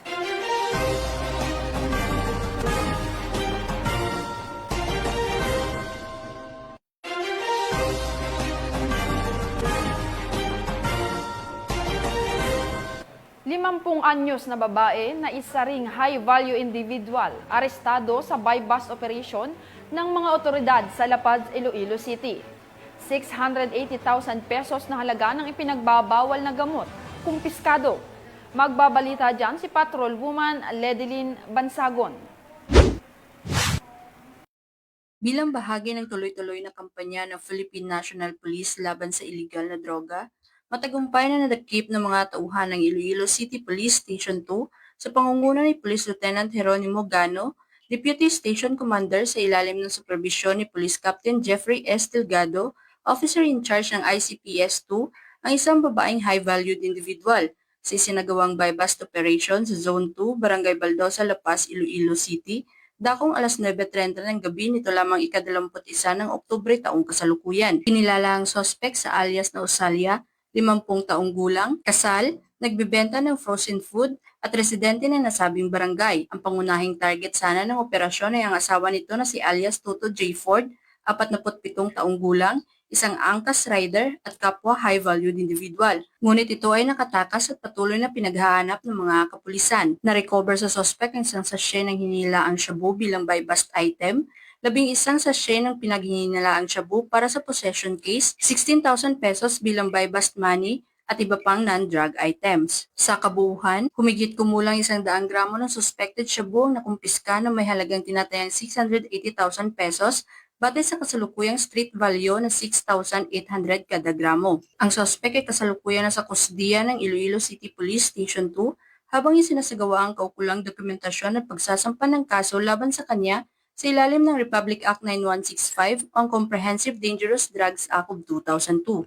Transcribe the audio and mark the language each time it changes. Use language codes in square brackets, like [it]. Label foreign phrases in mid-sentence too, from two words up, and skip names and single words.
[tl] Limampung anyos na babae na isa ring [en] high-value individual [tl] arestado sa [en] buy-bust operation [tl] ng mga otoridad sa La Paz, Iloilo City. 680,000 pesos na halaga ng ipinagbabawal na gamot, kumpiskado. Magbabalita dyan si Patrolwoman Ledeline Bansagon. Bilang bahagi ng tuloy-tuloy na kampanya ng Philippine National Police laban sa iligal na droga, matagumpay na nadakip ng mga tauhan ng Iloilo City Police Station 2 sa pangunguna ni Police Lieutenant Jeronimo Gano, Deputy Station Commander sa ilalim ng superbisyon ni Police Captain Jeffrey S. Delgado, [en] Officer in charge [tl] ng ICPS-2, ang isang babaeng [en] high-valued individual [tl] sa isinagawang [en] buy-bust operation [tl] sa Zone 2, Barangay Baldosa, La Paz, Iloilo City, dakong alas 9:30 ng gabi nito lamang ika-21 ng Oktubre taong kasalukuyan. Kinilala ang sospek sa alias na Usalia, 50 taong gulang, kasal, nagbebenta ng [en] frozen food [tl] at residente ng nasabing barangay. Ang pangunahing target sana ng operasyon ay ang asawa nito na si alias Toto J. Ford, 47 taong gulang, isang angkas rider at kapwa [en] high-valued individual. [tl] Ngunit ito ay nakatakas at patuloy na pinaghahanap ng mga kapulisan. Na-recover sa suspect ang isang sachet ng hinilaang shabu bilang [en] buy-bust item, [tl] 11 sachet ng pinaghinalaang shabu para sa [en] possession case, [tl] 16,000 pesos bilang [en] buy-bust money, [tl] at iba pang [en] non-drug items. [tl] Sa kabuuan, humigit kumulang 100 gramo ng [en] suspected shabu [tl] ang nakumpiska na may halagang tinatayang 680,000 pesos batay sa kasalukuyang [en] street value [tl] na 6,800 kada gramo. Ang suspect ay kasalukuyan na sa kusdiya ng Iloilo City Police Station 2 habang isinasagawa ang kaukulang dokumentasyon at pagsasampa ng kaso laban sa kanya sa ilalim ng Republic Act 9165 o ang Comprehensive Dangerous Drugs Act of 2002.